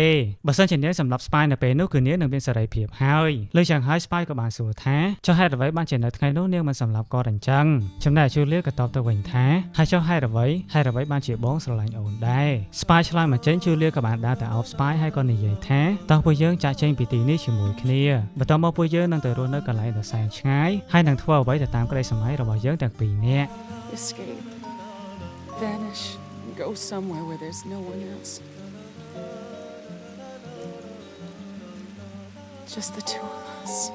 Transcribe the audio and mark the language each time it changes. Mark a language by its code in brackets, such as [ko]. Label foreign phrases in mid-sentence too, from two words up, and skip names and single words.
[km] បើសិនជានាងសម្រាប់ Spy នៅពេលនោះគឺនាងនឹងមានសេរីភាពហើយលើយ៉ាងហើយ Spy ក៏បានសួរថាចុះហេតុអ្វីបានជានៅថ្ងៃនោះនាងមិនសម្រាប់គាត់អញ្ចឹងចំណែក Julia ក៏តបទៅវិញថាហើយចុះហេតុអ្វីបានជាបងស្រឡាញ់អូនដែរ Spy ឆ្លើយមកចេញ Julia ក៏បានដើរទៅអោប Spy ហើយក៏និយាយថាតោះពួកយើងចាក់ចេញពីទីនេះជាមួយគ្នាបន្ទាប់មកពួកយើងនឹងទៅរស់នៅកន្លែងដ៏សែនឆ្ងាយហើយនឹងធ្វើអ្វីទៅតាមក្តីស្រមៃរបស់យើងទាំងពីរនាក់ [en] Escape. Vanish. Go somewhere where there's no one else. Just the two of us.